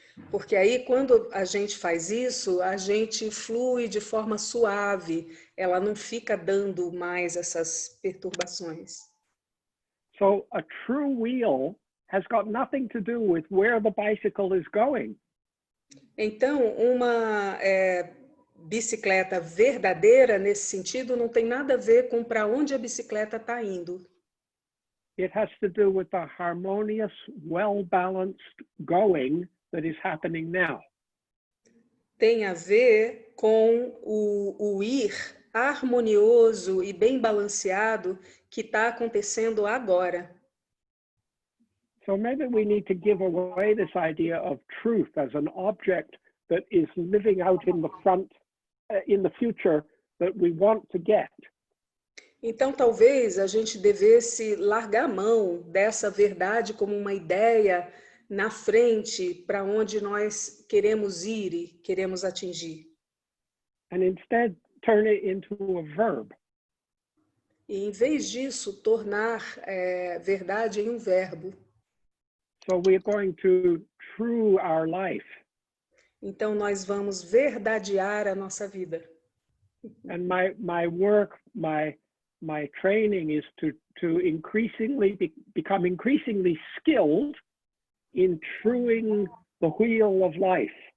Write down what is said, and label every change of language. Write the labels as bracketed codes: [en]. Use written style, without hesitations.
[pt] Porque aí, quando a gente faz isso, a gente flui de forma suave, ela não fica dando mais essas perturbações. [en] So a true wheel has got nothing to do with where the bicycle is going. [pt] Então, uma bicicleta verdadeira, nesse sentido, não tem nada a ver com para onde a bicicleta está indo. [en] It has to do with the harmonious, well-balanced going that is happening now. [pt] Tem a ver com o ir harmonioso e bem balanceado que está acontecendo agora. [en] So maybe we need to give away this idea of truth as an object that is living out in the front, in the future that we want to get. [pt] Então, talvez a gente devesse largar a mão dessa verdade como uma ideia na frente para onde nós queremos ir e queremos atingir. [en] And instead turn it into a verb. [pt] E, em vez disso, tornar verdade em um verbo. [en] So we're going to true our life. [pt] Então, nós vamos verdadear a nossa vida. [en] And my work, my training is to increasingly become increasingly skilled in truing the wheel of life.